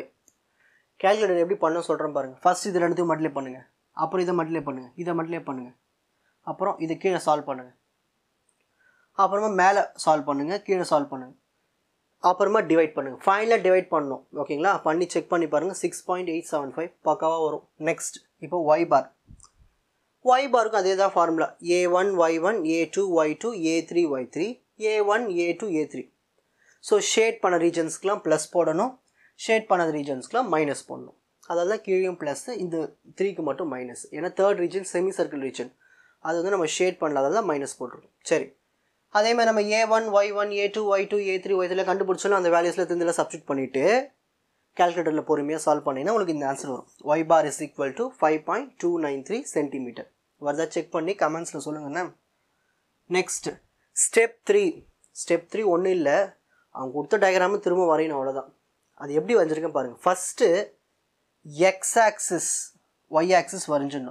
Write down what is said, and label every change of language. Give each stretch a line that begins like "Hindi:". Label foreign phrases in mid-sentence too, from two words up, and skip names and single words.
Tamil: கேல்குலேட்டர் எப்படி பண்ண சொல்கிறேன் பாருங்கள். ஃபஸ்ட் இது ரெண்டுத்தையும் மல்டிப்ளை பண்ணுங்கள், அப்புறம் இதை மல்டிப்ளை பண்ணுங்கள், இதை மல்டிப்ளை பண்ணுங்கள், அப்புறம் இது கீழே சால்வ் பண்ணுங்கள், அப்புறமா மேலே சால்வ் பண்ணுங்கள், கீழே சால்வ் பண்ணுங்கள், அப்புறமா டிவைட் பண்ணுங்கள். ஃபைனலாக டிவைட் பண்ணணும். ஓகேங்களா? பண்ணி செக் பண்ணி பாருங்கள். 6.875 பக்காவாக வரும். நெக்ஸ்ட் இப்போ y பார். y பாருக்கும் அதே தான் ஃபார்முலா. A1 y1 A2 y2 A3 y3, A1 A2 A3. ஸோ ஷேட் பண்ண ரீஜன்ஸ்க்கெலாம் ப்ளஸ் போடணும், ஷேட் பண்ணாத ரீஜன்ஸ்க்கெலாம் மைனஸ் போடணும். அதாவது தான் கீழேயும் ப்ளஸ்ஸு, இந்த 3க்கு மட்டும் மைனஸ். ஏன்னா
English: third region semi circle region,
Tamil: அது வந்து நம்ம ஷேட் பண்ணல, அதெல்லாம் மைனஸ் போட்டுருக்கோம். சரி, அதேமாதிரி நம்ம A1 y1 A2 y2 A3 y3 கண்டுபிடிச்சோன்னா அந்த வேல்யூஸில் திருந்தில் சப்ஸ்டியூட் பண்ணிவிட்டு கேல்குலேட்டரில் பொறுமையாக சால்வ் பண்ணிங்கன்னா உங்களுக்கு இந்த ஆன்சர் வரும்.
English: y bar is equal to 5.293 சென்டிமீட்டர்.
Tamil: வருதா செக் பண்ணி கமெண்ட்ஸில் சொல்லுங்கண்ணா.
English: next step 3.
Tamil: ஸ்டெப் 3 ஒன்றும் இல்லை, அவங்க கொடுத்த டயக்ராமு திரும்ப வரையணும், அவ்வளோதான். அது எப்படி வரைஞ்சிருக்கேன் பாருங்கள்.
English: first x axis y axis
Tamil: வரைஞ்சிடணும்.